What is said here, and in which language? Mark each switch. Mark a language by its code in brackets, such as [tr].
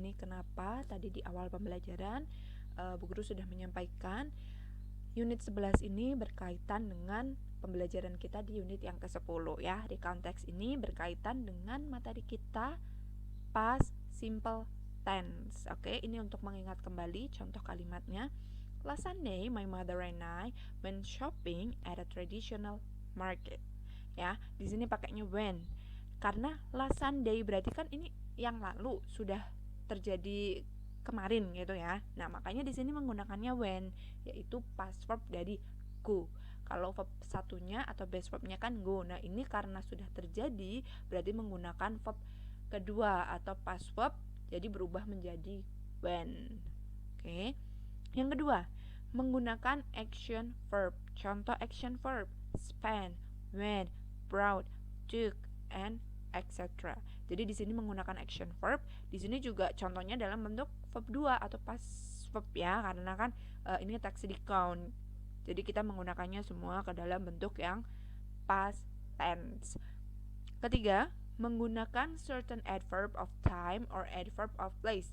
[id] Ini kenapa tadi di awal pembelajaran Bu Guru sudah menyampaikan unit 11 ini berkaitan dengan pembelajaran kita di unit yang ke-10 ya. Recount text ini berkaitan dengan materi kita past simple tense. Oke, ini untuk mengingat kembali contoh kalimatnya. [en] Last Sunday, my mother and I went shopping at a traditional market. [id] Ya, di sini pakainya when. Karena last Sunday berarti kan ini yang lalu, sudah terjadi kemarin gitu ya. Nah, makanya di sini menggunakannya when, yaitu past verb dari go. Kalau verb satunya atau base verbnya kan go. Nah, ini karena sudah terjadi berarti menggunakan verb kedua atau past verb, jadi berubah menjadi when. Oke. Yang kedua, menggunakan action verb. [en] Contoh action verb: spend, went, brought, took, and etc. [id] Jadi di sini menggunakan action verb. Di sini juga contohnya dalam bentuk verb 2 atau past verb ya, karena kan ini text recount. Jadi kita menggunakannya semua ke dalam bentuk yang past tense. Ketiga, menggunakan [en] certain adverb of time or adverb of place.